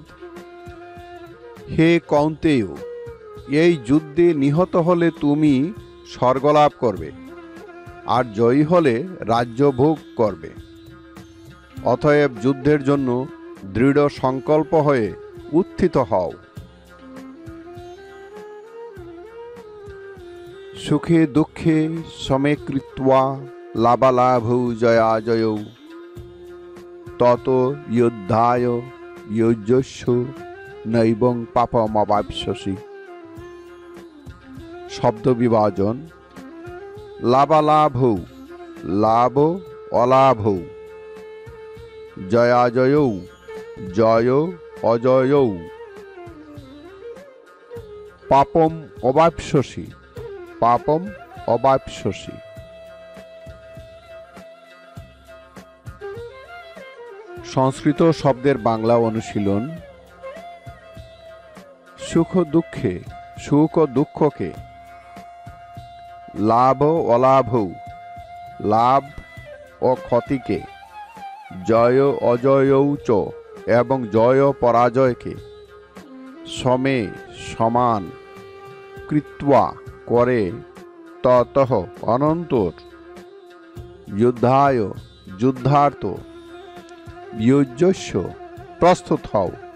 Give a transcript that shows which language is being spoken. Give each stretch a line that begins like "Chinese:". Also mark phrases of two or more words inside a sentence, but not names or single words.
Bangla: হে কৌন্তেয়, এই যুদ্ধে নিহত হলে তুমি স্বর্গলাভ করবে, আর জয়ী হলে রাজ্য ভোগ করবে। অতএব যুদ্ধের জন্য দৃঢ় সংকল্প হয়ে উত্থিত হও।
Sanskrit: সুখে দুঃখে সমে কৃত্বা লাভালাভৌ জয়াজয়ৌ তত যুদ্ধায় যুজ্যস্য নৈবং পাপমবাপ্স্যসি।
Bangla: শব্দ বিভাজন।
Sanskrit: লাভালাভৌ লাভ অলাভৌ, জয়াজয়ৌ জয় অজয়ৌ, পাপম অবাপ্স্যসি পাপম অবাপ্স্যসি।
Bangla: সংস্কৃত শব্দের বাংলা অনুশীলন।
Sanskrit: সুখ দুঃখে
Bangla: সুখ ও দুঃখকে,
Sanskrit: লাভ অলাভৌ
Bangla: লাভ ও ক্ষতিকে,
Sanskrit: জয় অজয়ৌ চ
Bangla: এবং জয় পরাজয়কে, সমে সমান, কৃত্বা করে, ততঃ অনন্তর, যুদ্ধায় যুদ্ধার্থ, যুজ্যস্য প্রস্তুত হও,